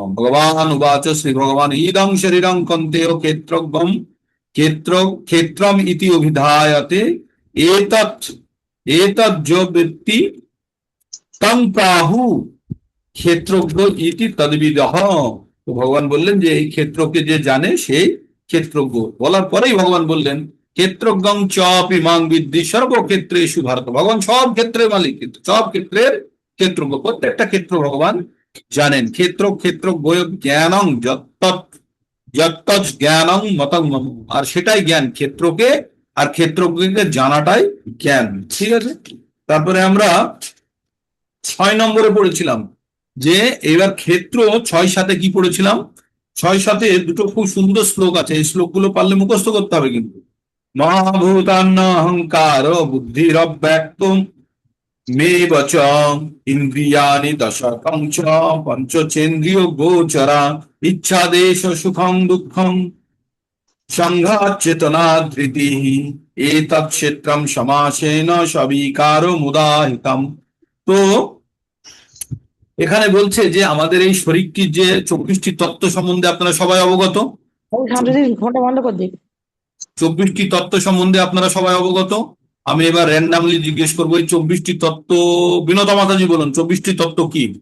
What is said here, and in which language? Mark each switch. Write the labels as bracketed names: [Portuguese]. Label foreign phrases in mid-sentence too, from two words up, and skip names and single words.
[Sanskrit] ভগবান উবাচ শ্রী ভগবান ইদং শরীরং কন্তেয় ক্ষেত্রজ্ঞম ক্ষেত্র ক্ষেত্রম ইতি অভিধায়তে এতৎ এতৎ বৃত্তি তং প্রাহু ক্ষেত্রজ্ঞ ইতি তদ্বিদঃ। [Bangla] তো ভগবান বললেন যে এই ক্ষেত্রকে যে জানে সেই ক্ষেত্রজ্ঞ। বলার পরেই ভগবান বললেন [Sanskrit] ক্ষেত্রজ্ঞং চাপি মাং বিদ্ধি সর্বক্ষেত্রেষু ভারত। [Bangla] ভগবান সব ক্ষেত্রের মালিক, কিন্তু সব ক্ষেত্রের ক্ষেত্রজ্ঞ, প্রত্যেকটা ক্ষেত্র ভগবান জানেন। [Sanskrit] ক্ষেত্র ক্ষেত্র জ্ঞানং যত্তৎ যত্তৎ জ্ঞানং মতং মম। [Bangla] আর সেটাই জ্ঞান, ক্ষেত্রকে আর ক্ষেত্রজ্ঞকে জানাটাই জ্ঞান। ঠিক আছে, তারপরে আমরা 6 নম্বরে পড়েছিলাম যে এবার ক্ষেত্র 6-7 কি পড়েছিলাম? 6-7 দুটো খুব সুন্দর শ্লোক আছে, এই শ্লোকগুলো পারলে মুখস্থ করতে হবে কিন্তু। [Sanskrit] মহাভূতান্ন অহংকার বুদ্ধিরব্যক্তম মে বচ ইন্দ্রিয়াণি দশকং চ পঞ্চচেন্দ্রিয় গোচরা ইচ্ছাদেশ সুখং দুঃখং সংঘাত চেতনা ধৃতি এতৎ ক্ষেত্রম সমাসেন সবিকারো মুদাহিতম। [Bangla] তো এখানে বলছে যে আমাদের এই শরীরটির যে 24টি তত্ত্ব সম্বন্ধে আপনারা সবাই অবগত। ফোনটা বন্ধ করে দিই। 24টি তত্ত্ব সম্বন্ধে আপনারা সবাই অবগত। আমি এবার র্যান্ডামলি জিজ্ঞেস করবো এই 24টি তত্ত্ব, বিনোদা মাতাজি বলুন 24টি তত্ত্ব কি?